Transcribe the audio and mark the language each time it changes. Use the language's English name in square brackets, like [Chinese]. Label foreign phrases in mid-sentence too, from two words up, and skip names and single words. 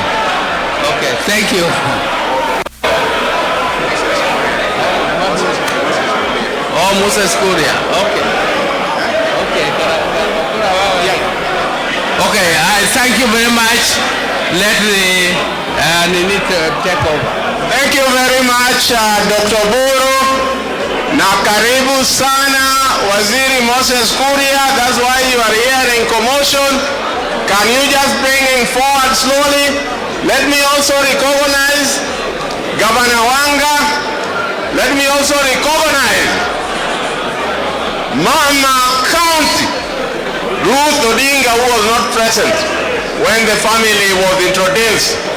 [English] Okay, thank you. Oh, Moses Kuria. Okay. Okay, I thank you very much. Let the Nini take over. Thank you very much, Dr. Buru. [Swahili] Na karibu sana, Waziri Moses Kuria. [English] That's why you are hearing commotion. Can you just bring him forward slowly? Let me also recognize Governor Wanga. Let me also recognize Mama County, Ruth Odinga, who was not present when the family was introduced.